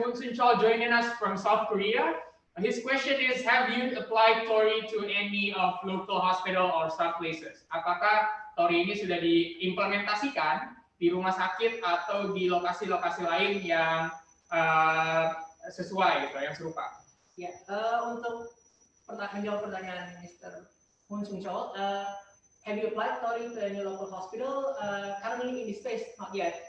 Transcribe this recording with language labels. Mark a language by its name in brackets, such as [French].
[English] Moon Sung-chol joining us from South Korea. His question is, have you applied TOR-I to any of local hospital or staff places? [Indonesian] Apakah TOR-I ini sudah diimplementasikan di rumah sakit atau di lokasi-lokasi lain yang sesuai, gitu, yang serupa? Ya, untuk menjawab pertanyaan Mr. [English] Moon Sung-chol, have you applied TOR-I to any local hospital? Currently in this space, not yet.